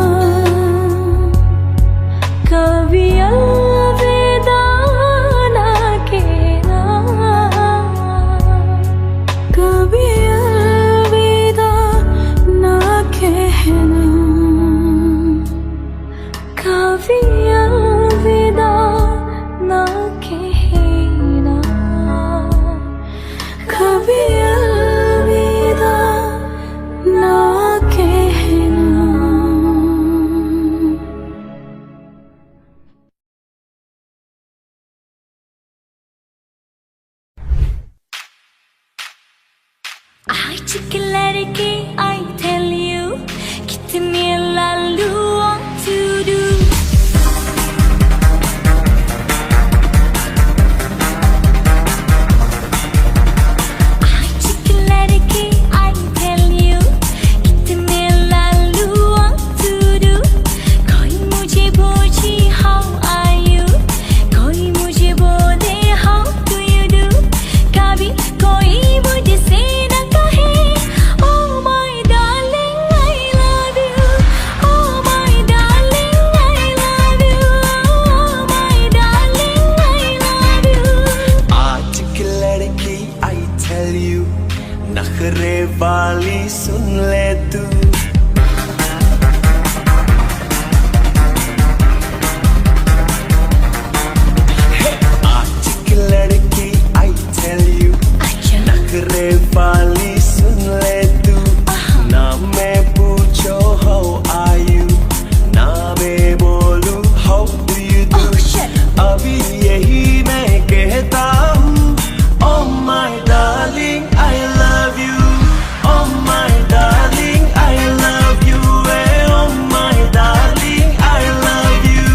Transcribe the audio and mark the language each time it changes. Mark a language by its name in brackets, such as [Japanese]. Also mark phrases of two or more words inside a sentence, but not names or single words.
[Hindi] कभी अलविदा ना कहना, कभी अलविदा ना कहना, कभी अलविदा ना कहना, कभी अलविदा ना कहना। आज के लड़के [English] I tell you [Hindi] कितने लालू [English] want to do, [Hindi] आज के लड़के [English] I tell you [Hindi] कितने लालू [English] want to do, [Hindi] कोई मुझे पूछे [English] how are you, [Hindi] कोई मुझे बोले [English] how do you do, [Hindi] कभी कोई मुझसे न कहे [English] oh my darling I love you, oh my darling I love you, oh my darling I love you। [Hindi] आज की लड़की [English] I tell you [Hindi] नखरे वाली सुन ले तू। आज की लड़की [English] I tell you, [Hindi] नखरे वाली सुन ले तू। ना मैं पूछो [English] how are you, [Hindi] ना मैं बोलू [English] how do you do. [Hindi] अभी यही मैं कहता हूँ, [English] oh my darling I love you, oh my darling I love you, oh my darling I love you।